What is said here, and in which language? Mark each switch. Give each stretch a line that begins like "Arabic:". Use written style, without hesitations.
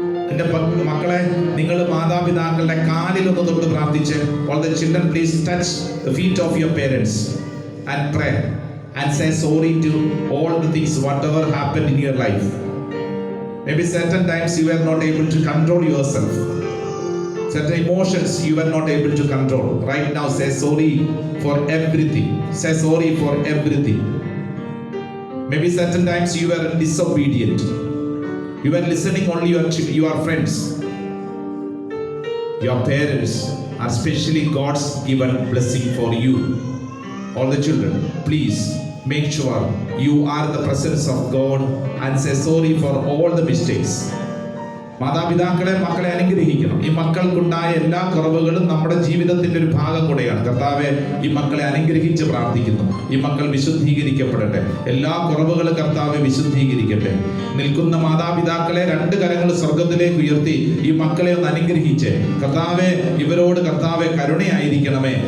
Malayalam: എന്റെ മക്കളെ, നിങ്ങൾ മാതാപിതാക്കളുടെ കാലിൽ ഒന്ന് തൊട്ട് പ്രാർത്ഥിച്ച്.
English: All the children please touch the feet of your parents and pray and say sorry to all the things whatever happened in your life. Maybe certain times you were not able to control yourself. Certain emotions you were not able to control. Right now say sorry for everything. Say sorry for everything. Maybe certain times you were disobedient. You were listening only your friends. Your parents are specially God's given blessing for you. All the children, please make sure you are in the presence of God and say sorry for all the mistakes.
Malayalam: മാതാപിതാക്കളെ മക്കളെ അനുഗ്രഹിക്കണം. ഈ മക്കൾക്കുണ്ടായ എല്ലാ കുറവുകളും നമ്മുടെ ജീവിതത്തിന്റെ ഒരു ഭാഗം കൂടെയാണ്. കർത്താവെ, ഈ മക്കളെ അനുഗ്രഹിച്ച് പ്രാർത്ഥിക്കുന്നു. ഈ മക്കൾ വിശുദ്ധീകരിക്കപ്പെടട്ടെ. എല്ലാ കുറവുകളും കർത്താവെ വിശുദ്ധീകരിക്കട്ടെ. നിൽക്കുന്ന മാതാപിതാക്കളെ രണ്ട് കരങ്ങൾ സ്വർഗത്തിലേക്ക് ഉയർത്തി ഈ മക്കളെ ഒന്ന് അനുഗ്രഹിച്ച് കർത്താവെ, ഇവരോട് കർത്താവെ കരുണയായിരിക്കണമേ.